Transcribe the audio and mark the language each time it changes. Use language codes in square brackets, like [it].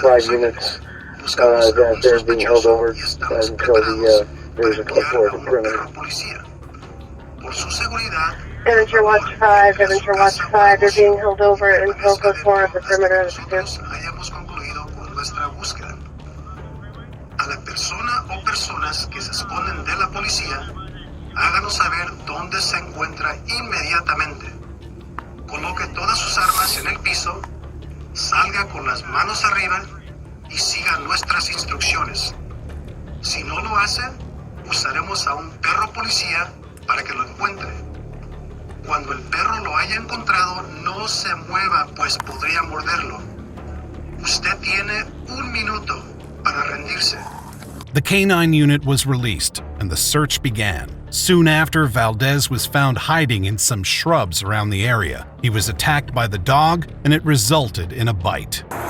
[en] 5 units that they're being held over until there's a call for the perimeter. [es] Por su seguridad, [en] Avenger Watch 5, Avenger Watch 5, they're being held over until code 4 of the perimeter of the city. [es] hayamos concluido con nuestra búsqueda. A la persona o personas que se esconden de la policía, háganos saber dónde se encuentra inmediatamente. Coloque todas sus armas en el piso, salga con las manos arriba y siga nuestras instrucciones. Si no lo hace, usaremos a un perro policía para que lo encuentre. Cuando el perro lo haya encontrado, no se mueva, pues podría morderlo. Usted tiene 1 minuto para rendirse. [en] The K-9 unit was released, and the search began. Soon after, Valdez was found hiding in some shrubs around the area. He was attacked by the dog, and it resulted in a bite.